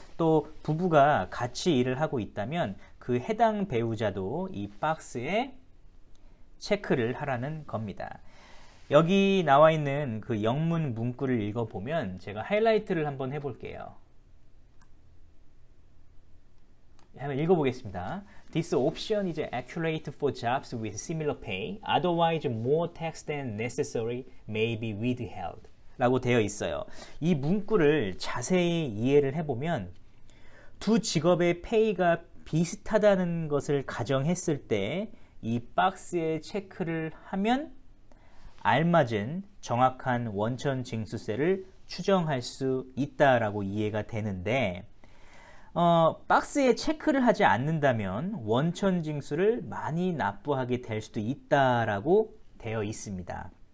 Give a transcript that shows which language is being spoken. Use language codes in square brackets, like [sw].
[ko] 또 부부가 같이 일을 하고 있다면 그 해당 배우자도 이 박스에 체크를 하라는 겁니다. 여기 나와 있는 그 영문 문구를 읽어보면 제가 하이라이트를 한번 해볼게요. 한번 읽어보겠습니다. [en] This option is accurate for jobs with similar pay. Otherwise, more tax than necessary may be withheld. [ko] 라고 되어 있어요. 이 문구를 자세히 이해를 해보면 두 직업의 페이가 비슷하다는 것을 가정했을 때 이 박스에 체크를 하면 알맞은 정확한 원천 징수세를 추정할 수 있다라고 이해가 되는데 박스에 체크를 하지 않는다면 원천 징수를 많이 납부하게 될 수도 있다라고 되어 있습니다.